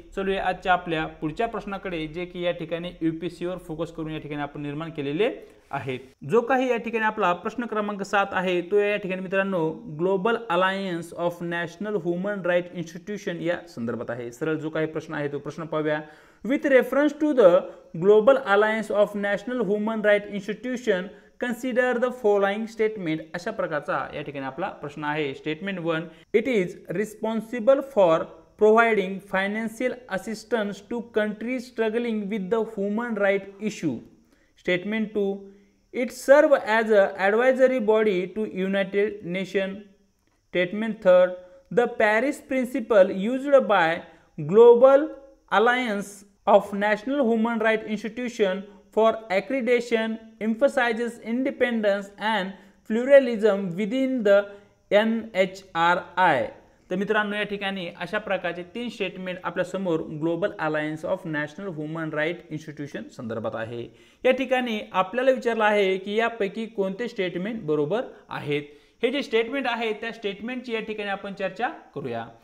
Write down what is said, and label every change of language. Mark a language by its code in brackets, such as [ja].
[mr] चलूया आजच्या आपल्या पुढच्या प्रश्नाकडे, जे की या ठिकाणी UPSC वर फोकस करून या ठिकाणी आपण निर्माण केलेले आहेत। जो काही या ठिकाणी आपला प्रश्न क्रमांक 7 आहे तो या ठिकाणी मित्रांनो global alliance of national human right institution या संदर्भात आहे। सरळ जो काही प्रश्न आहे तो प्रश्न पाहूया। [en] With reference to the Global Alliance of National Human Rights Institution, consider the following statement. [mr] अशा प्रकारचा या ठिकाणी आपला प्रश्न आहे. [en] Statement 1, it is responsible for providing financial assistance to countries struggling with the human right issue. Statement 2, it serves as an advisory body to United Nations. Statement 3, the Paris Principle used by Global Alliance of National Human Rights Institution for accreditation emphasizes independence and pluralism within the NHRI. [mr] तर मित्रांनो या ठिकाणी अशा प्रकारचे 3 statement आपल्या समोर global alliance of national human right institution संदर्भात आहे. या ठिकाणी आपल्याला विचारलं आहे की यापैकी कोणते स्टेटमेंट बरोबर आहेत. हे जे स्टेटमेंट आहे त्या स्टेटमेंटची या ठिकाणी आपण चर्चा करूया.